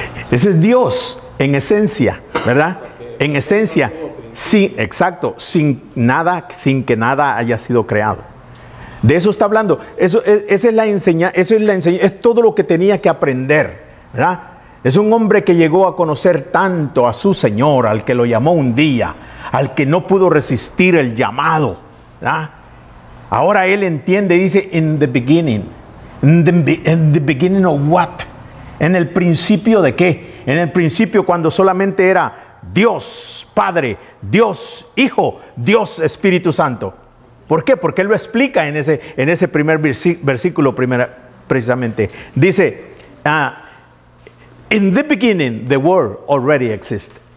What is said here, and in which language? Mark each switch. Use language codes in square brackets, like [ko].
[es] Ese es Dios en esencia, ¿verdad? En esencia, sí, exacto, sin que nada haya sido creado. De eso está hablando. Esa es la enseñanza, es todo lo que tenía que aprender, ¿verdad? Es un hombre que llegó a conocer tanto a su Señor, al que lo llamó un día, al que no pudo resistir el llamado, ¿verdad? Ahora él entiende, dice, [en] in the beginning. In the beginning of what? [es] ¿En el principio de qué? En el principio, cuando solamente era Dios Padre, Dios Hijo, Dios Espíritu Santo. ¿Por qué? Porque él lo explica en ese primer versículo precisamente. Dice, [en] in the beginning, the Word already existed.